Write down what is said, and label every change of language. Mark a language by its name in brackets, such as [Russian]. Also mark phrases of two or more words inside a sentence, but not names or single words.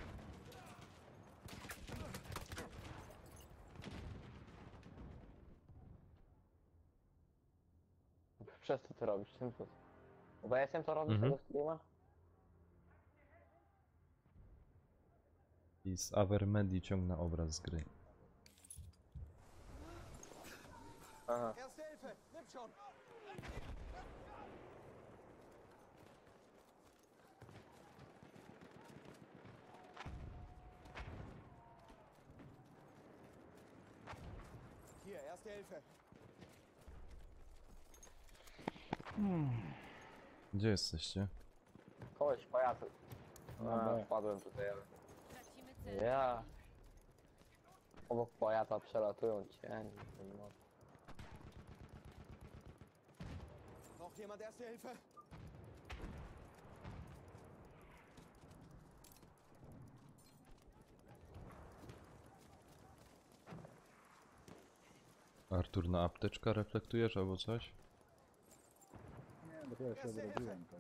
[Polish] Przez co ty robisz? Czym to? OBS-em to robisz Mhm. tego streama? I z Avermedii ciągnę obraz z gry. Aha. [German] Erste Hilfe, nimm schon. Hier, erste Hilfe. [Polish] Gdzie jesteście? Koleś, pajacu. No, Wpadłem tutaj, ale... Tracimy cel Ja... Obok pajaca przelatują cienie. No. [German] Braucht jemand erste Hilfe? [Polish] Artur, na apteczka reflektujesz albo coś? nie, dopiero się odrodziłem. To jest.